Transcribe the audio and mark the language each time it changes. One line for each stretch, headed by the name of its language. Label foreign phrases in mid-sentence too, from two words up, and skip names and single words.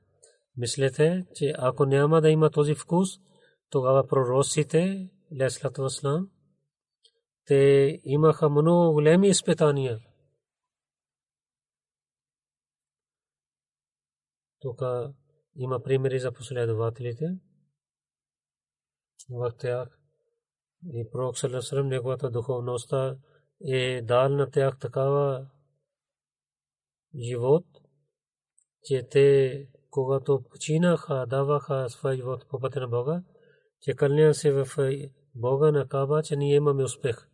Bulgarian: Мислете, че ако няма да има този вкус, тогава пророците,
Arabic: عليه الصلاة والسلام,
Bulgarian: те имаха много големи изпитания. Тук има примери за последователите. В тях и пророк
Arabic: صلى الله عليه وسلم,
Bulgarian: неговата духовност е дал на тях такава живот, че те, когато починаха, даваха своя живот по пътя на Бога, че кълня се в Бога на Каба, че ние имаме успех.